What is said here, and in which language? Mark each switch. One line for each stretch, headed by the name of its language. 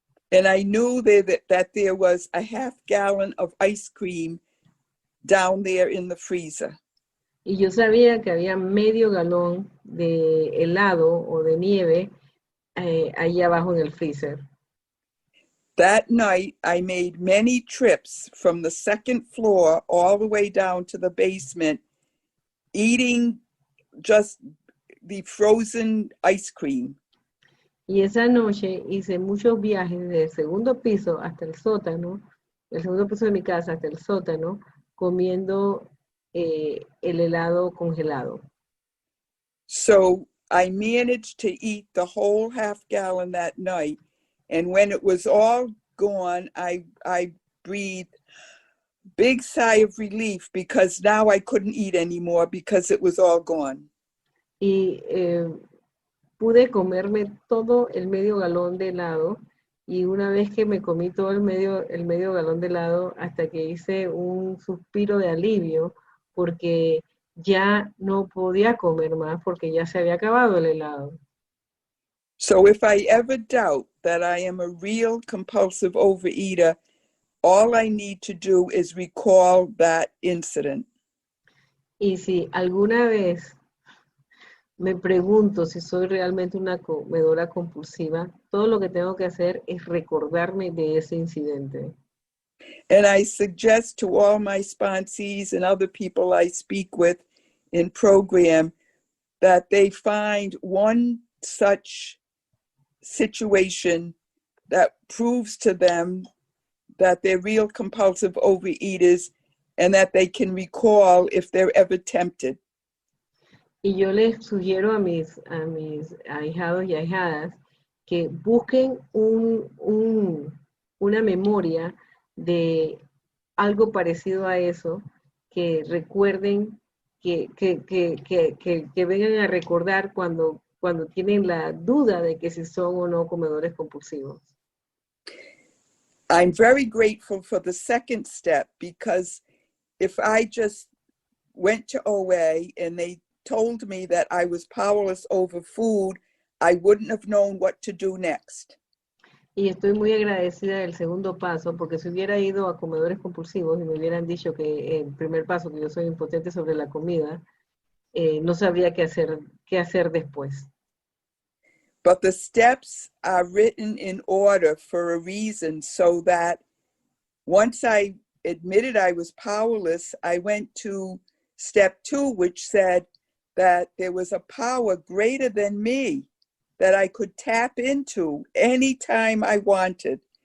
English: And I knew that there was a half gallon of ice cream down there in the freezer.
Spanish: Y yo sabía que había medio galón de helado o de nieve ahí abajo en el freezer.
English: That night, I made many trips from the second floor all the way down to the basement, eating just the frozen ice cream.
Spanish: Y esa noche hice muchos viajes del segundo piso hasta el sótano, del segundo piso de mi casa hasta el sótano, comiendo el helado congelado.
English: So I managed to eat the whole half gallon that night. And when it was all gone, I breathed a big sigh of relief because now I couldn't eat anymore because it was all gone.
Spanish: Y pude comerme todo el medio galón de helado, y una vez que me comí todo el medio galón de helado, hasta que hice un suspiro de alivio porque ya no podía comer más porque ya se había acabado el helado.
English: So if I ever doubt that I am a real compulsive overeater, all I need to do is recall that incident.
Spanish: Y si alguna vez me pregunto si soy realmente una comedora compulsiva, todo lo que tengo que hacer es recordarme de ese incidente.
English: And I suggest to all my sponsees and other people I speak with in program that they find one such situation that proves to them that they're real compulsive overeaters and that they can recall if they're ever tempted.
Spanish: Y yo les sugiero a mis ahijados y ahijadas que busquen una memoria de algo parecido a eso, que recuerden, que vengan a recordar cuando tienen la duda de que si son o no comedores compulsivos.
English: I'm very grateful for the second step, because if I just went to OA and they told me that I was powerless over food, I wouldn't have known what to do next.
Spanish: Y estoy muy agradecida del segundo paso, porque si hubiera ido a comedores compulsivos y me hubieran dicho que el primer paso, que yo soy impotente sobre la comida, no sabría qué hacer después.
English: But the steps are written in order for a reason, so that once I admitted I was powerless, I went to step 2, which said that there was a power greater than me that I could tap into anytime I wanted.